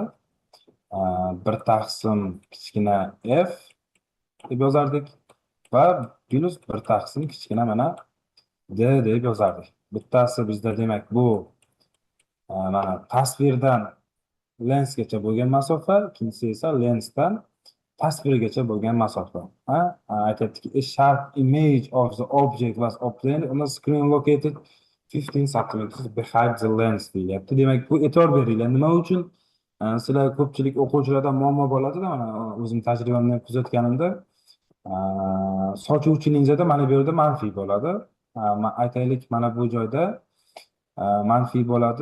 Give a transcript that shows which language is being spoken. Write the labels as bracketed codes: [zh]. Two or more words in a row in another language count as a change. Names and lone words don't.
[uz] 1 taqsim kichkina f deb yozardik va plus 1 taqsim kichkina mana d deb yozardik. Bittasi bizda demak bu mana tasvirdan lensgacha bo'lgan masofa, ikkinchisi esa lensdan tasvirgacha bo'lgan masofa. Aytyaptiki, [en] a sharp image of the object was obtained on a screen located 15 centimeters behind the lens deyapti. [uz] Demak, bu e'tibor beringlar. Nima uchun sizlar ko'pchilik o'quvchilarda muammo bo'ladida, mana o'zim tajribamdan kuzatganimda sochuvchi linzada mana bu yerda manfiy bo'ladi. Aytaylik, mana bu joyda manfiy bo'ladi.